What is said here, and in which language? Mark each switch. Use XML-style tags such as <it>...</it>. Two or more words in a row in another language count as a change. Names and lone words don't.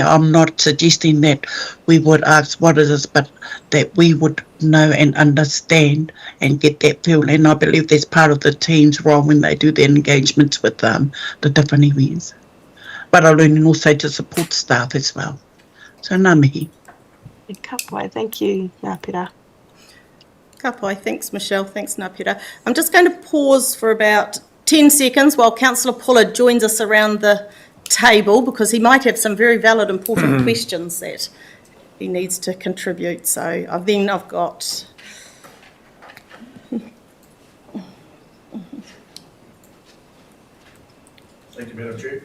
<en>I'm not suggesting that we would ask what it is, but that we would know and understand and get that feel. And I believe that's part of the team's role when they do their engagements with the different iwis. But I'm learning also to support staff as well.</en> <mi>So ngā mihi. Ka pai,</mi> <en>thank you,</en> <mi>ngā pira. Ka pai,</mi> <en>thanks Michelle, thanks</en> <mi>ngā pira.</mi> <en>I'm just going to pause for about 10 seconds while Councillor Pullard joins us around the table, because he might have some very valid, important questions that he needs to contribute. So I've got... Thank you, Madam Chair.</en>